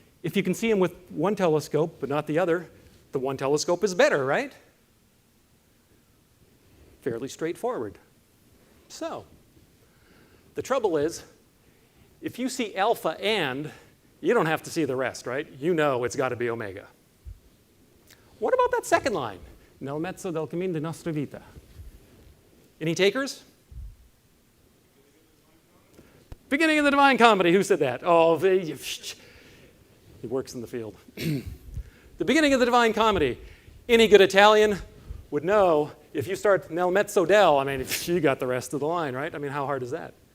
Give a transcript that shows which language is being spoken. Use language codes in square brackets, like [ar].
[en] If you can see him with one telescope but not the other, the one telescope is better, right? Fairly straightforward. So the trouble is, if you see alpha and, you don't have to see the rest, right? You know it's got to be omega. What about that second line? [it] Nel mezzo del cammin di nostra vita. [en] Any takers? Beginning of the Divine Comedy. Who said that? Oh, he works in the field. The beginning of the Divine Comedy. Any good Italian would know if you start [it] nel mezzo del, [en] I mean, you got the rest of the line, right? I mean, how hard is that?